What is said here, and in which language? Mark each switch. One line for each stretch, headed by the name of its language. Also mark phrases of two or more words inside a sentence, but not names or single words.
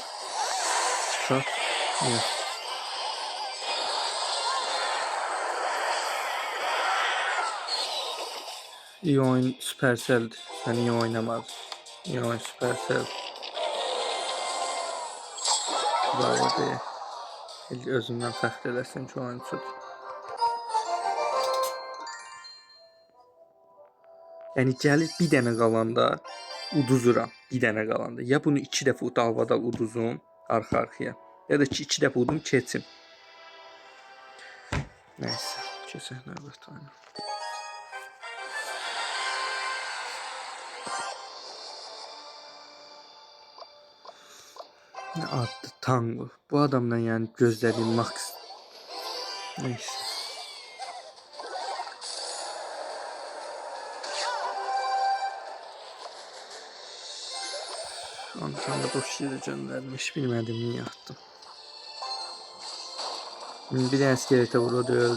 Turkish: Sat. Evet. İyi oyun Supercell'di. Sen iyi oynamadın. İyi oyun Supercell. Bravo diye.
Azerbaijani: Özümden fəxr eləsin ki, oyunçudur. Yəni gəlir bir dənə qalanda uduzuram. Bir dənə qalanda. Ya bunu 2 dəfə dalbadal uduzum arxa-arxaya. Ya da ki 2 dəfə udum keçim. Nəysə, keçək növbət oyuna. Nə adlı Tango. Bu adamdan yəni gözlədiyim max. Nəysə.
Turkish: Ankara'da boş yere göndermiş. Bilmedim niye attım. Bir tane iskelete vurdu öldü.